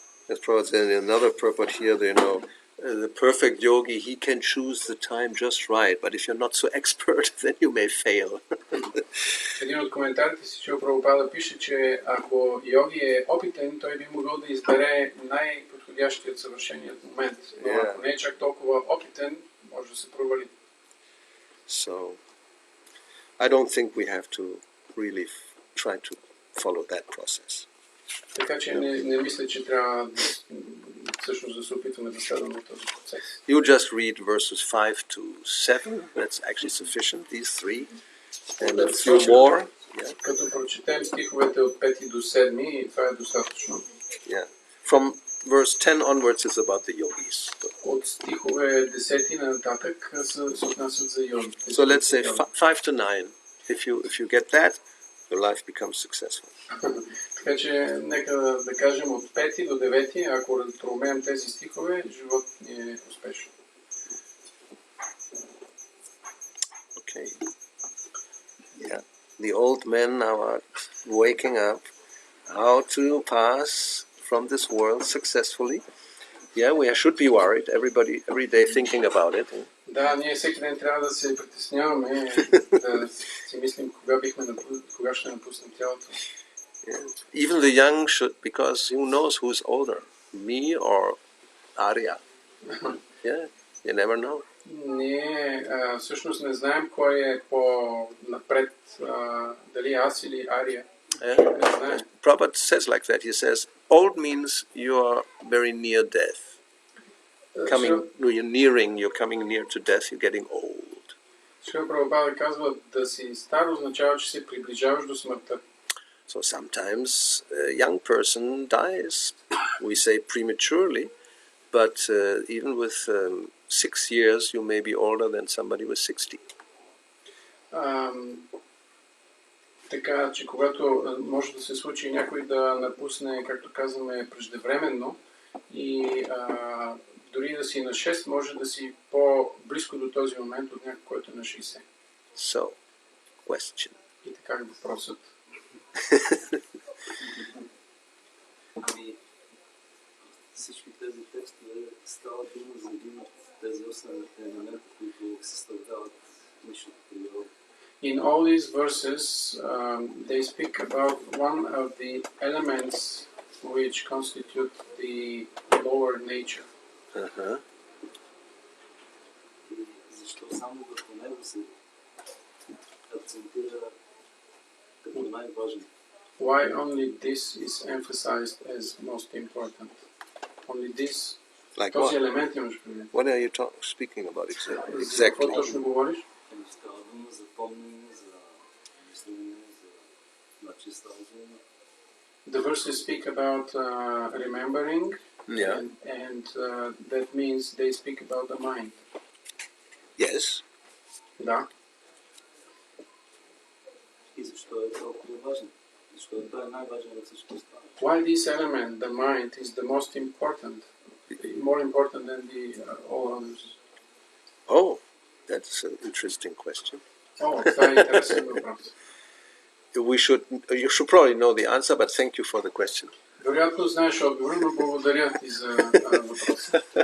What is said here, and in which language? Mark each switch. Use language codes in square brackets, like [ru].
[en] As Prabhupada said in another purport here, the perfect yogi, he can choose the time just right, but if you're not so expert, then you may fail. [bg] Един от коментарите си, че Прабхупада пише, че ако йоги е опитен, той би могъл да избере най-подходящият съвършеният момент. Но ако не е чак толкова опитен, може да се провали. [en] So, I don't think we have to really try to follow that process. [bg] Така че не мисля, че трябва всъщност да се опитваме да следваме този процес. [en] You just read verses 5 to 7. That's actually sufficient, these three. And a few more. Yeah. [bg] Като прочетем стиховете от 5 до 7, това е достатъчно. [en] Yeah. From verse 10 onwards is about the yogis. [bg] От стихове 10 нататък се отнасят за йогите. [en] So let's say 5 to 9. If you get that, your life becomes successful. [bg] Така че нека да кажем от 5 до 9, ако разпромеем тези стихове, живот ни е успешен. [en] Okay. Yeah. The old men now are waking up how to pass from this world successfully. Yeah, we should be worried. Every day thinking about it. [bg] Да, ние всеки ден трябва да се притесняваме, да си мислим кога ще напуснем тялото. [en] Yeah. Even the young should, because who knows who's older, me or Arya? Yeah, you never know. [bg] Ние всъщност не знаем кой е по-напред, дали аз или Ария. [en] Yeah. [bg] Не знаем. [en] Prabhupada says like that. He says, old means you are very near death. You're coming near to death, you're getting old. [bg] Шрила Прабхупада казва, да си стар означава, че се приближаваш до смъртта. [en] So sometimes a young person dies, we say prematurely, but even with 6 years you may be older than somebody with 60. [bg] Така, че когато може да се случи някой да напусне, както казваме, преждевременно и дори да си на 6, може да си по-близко до този момент от някой, който е на 60. [en] So, question. [bg] И така въпросът. Всички тези текстове става дума за един от тези 8 елемента, които съставляват нищото природа. [en] In all these verses, they speak about one of the elements which constitute the lower nature. Uh-huh. [bg] И защо само върху него се акцентира като най-важен? [en] Why only this is emphasized as most important? Only this. Like [bg] Този [en] what? [bg] елемент имаш предвид. [en] What are you speaking about [bg] За какво [en] exactly? [bg] точно говориш? Става дума за помнене, за мислене, за чиста разум. [en] The verses speak about remembering, Yeah. and that means they speak about the mind. Yes. [bg] Да. И защо е толкова важен? Защото той е най-важен от всичко останало. [en] Why this element, the mind, is the most important, more important than the all others? Oh, that's an interesting question. [bg] Това е интересен въпрос. [en] You should probably know the answer, but thank you for the question. [bg] Вероятно знаеш отговор, но благодаря ти за въпроса.